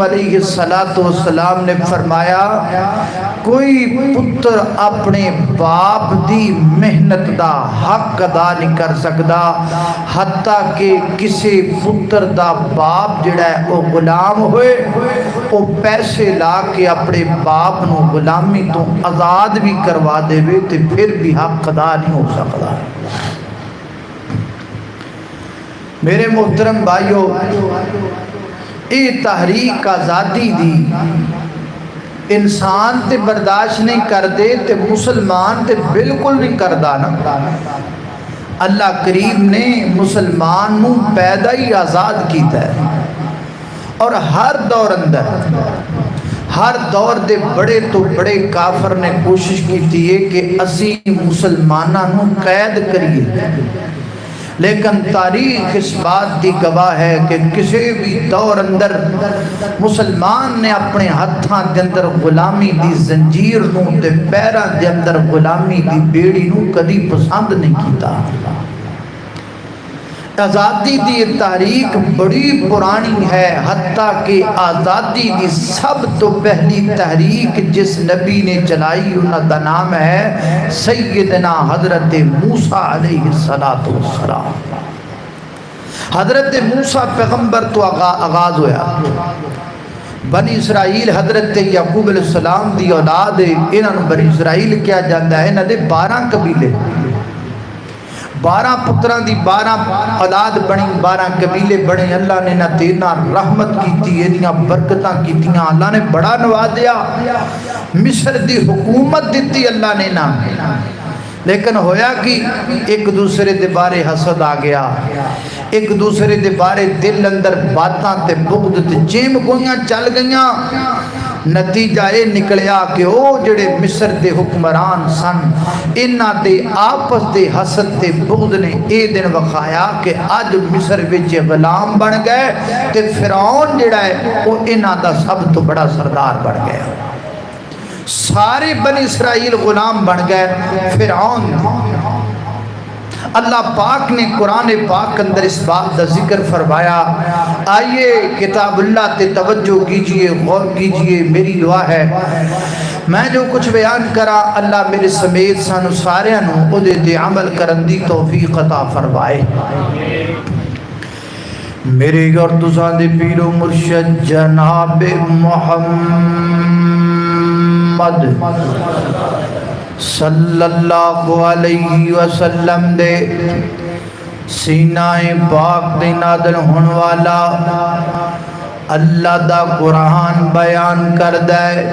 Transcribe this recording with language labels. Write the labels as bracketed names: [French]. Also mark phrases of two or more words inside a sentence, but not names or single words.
[Arabic] علیہ السلام [Punjabi] نے فرمایا کوئی پتر اپنے باپ دی محنت دا حق ادا نہیں کر سکدا حتیٰ کہ کسی پتر دا باپ جڑا ہے وہ غلام ہوئے، وہ پیسے لا کے اپنے باپ نو غلامی تو آزاد بھی کروا دے تے پھر بھی حق ادا نہیں ہو سکتا۔ میرے محترم بھائیو، یہ تحریک آزادی دی انسان تے برداشت نہیں کردے تے مسلمان تے بالکل نہیں کردا نا۔ اللہ کریم نے مسلمان نو پیدا ہی آزاد کیتا ہے، اور ہر دور اندر ہر دور دے بڑے تو بڑے کافر نے کوشش کی ہے کہ اسی مسلمانوں نو قید کریے، لیکن تاریخ اس بات دی گواہ ہے کہ کسی بھی دور اندر مسلمان نے اپنے ہتھاں دے اندر غلامی دی زنجیر نو تے پیراں دے اندر غلامی دی بیڑی نو کدی پسند نہیں کیتا۔ آزادی دی تاریخ بڑی پرانی ہے، حتیٰ کہ آزادی دی سب تو پہلی تحریک جس نبی نے چلائی انہاں دا نام ہے سیدنا حضرت موسیٰ [Arabic] علیہ السلام۔ [Punjabi] حضرت موسیٰ پیغمبر تو آغاز ہویا، بنی اسرائیل حضرت یعقوب [Arabic] علیہ السلام [Punjabi] دی اولاد، انہاں بنی اسرائیل کیا جاتا ہے، انہاں دے 12 قبیلے، 12 پتران دی 12 اولاد بنی، 12 قبیلے بنے۔ اللہ نے نہ تینا رحمت کیتی، انہاں برکتاں کیتیاں، اللہ نے بڑا نوازیا، مصر دی حکومت دیتی اللہ نے نہ، لیکن ہویا کہ ایک دوسرے دے بارے حسد آ گیا، ایک دوسرے دے بارے دل اندر باتاں تے بغض تے چیم گویاں چل گئیاں۔ نتیجہ یہ نکلیا کہ او جڑے مصر دے حکمران سن، انہاں دے آپس دے حسد تے بغض نے اے دن وکھایا کہ اج مصر وچ غلام بن گئے تے فرعون جڑا ہے او انہاں دا سب تو بڑا سردار بن گیا۔ سارے بنی اسرائیل غلام بن گئے فرعون۔ اللہ پاک نے قرآن پاک اندر اس بات کا ذکر فرمایا۔ آئیے کتاب اللہ تے توجہ کیجئے، غور کیجئے، میری دعا ہے میں جو کچھ بیان کرا اللہ میرے سمیت سانو سارے او دے تے عمل کرن دی توفیق عطا فرمائے۔ میرے اور تساں دے پیر و مرشد جناب محمد [Arabic] صلی اللہ علیہ وسلم [Punjabi] دے سینہ پاک دے نازل ہون والا اللہ دا قرآن بیان کر دے۔